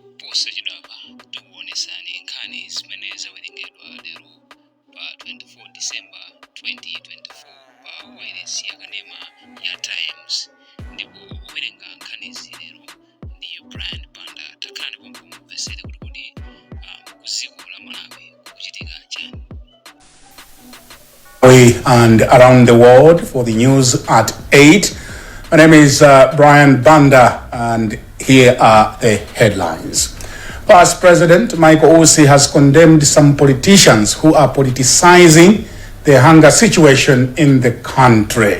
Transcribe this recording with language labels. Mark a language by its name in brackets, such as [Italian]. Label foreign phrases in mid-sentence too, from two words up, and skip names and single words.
[Nyanja] Osachidaba tukuonesani nkhani zimene zawerengedwa lero pa 24 December 2024 pa wireless yakanema ya Times. Ndipo Owerenga nkhanizi lero ndi Brian Banda. Takhani pomwe mumvesere kuti kuziko la Malawi kuchitika chani. [English] And around the world for the news at 8. My name is Brian Banda, and here are the headlines. Past President Michael Osi has condemned some politicians who are politicizing the hunger situation in the country.